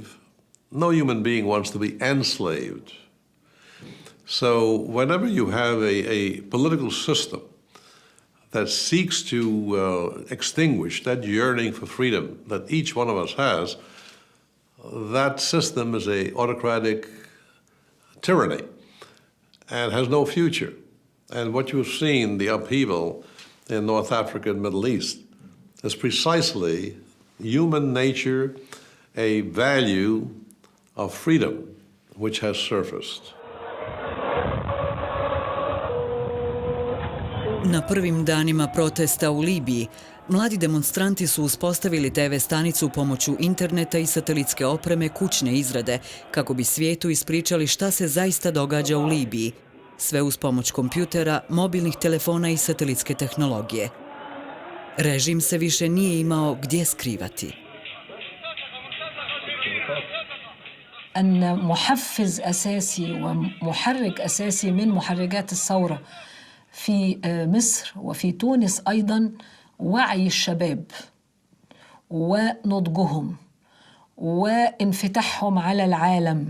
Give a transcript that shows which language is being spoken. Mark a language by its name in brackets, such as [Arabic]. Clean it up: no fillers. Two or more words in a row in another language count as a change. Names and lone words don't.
[English] No human being wants to be enslaved. So whenever you have a political system that seeks to extinguish that yearning for freedom that each one of us has, that system is an autocratic tyranny and has no future. And what you've seen, the upheaval in North Africa and Middle East, is precisely human nature, a value of freedom which has surfaced. [Bosnian] Na prvim danima protesta u Libiji, mladi demonstranti su uspostavili TV stanicu pomoću interneta i satelitske opreme kućne izrade kako bi svijetu ispričali šta se zaista događa u Libiji. Sve uz pomoć kompjutera, mobilnih telefona i satelitske tehnologije. Režim se više nije imao gdje skrivati. [Arabic] أن محفز أساسي ومحرك أساسي من محركات الثورة في مصر وفي تونس أيضاً وعي الشباب ونضجهم وانفتاحهم على العالم.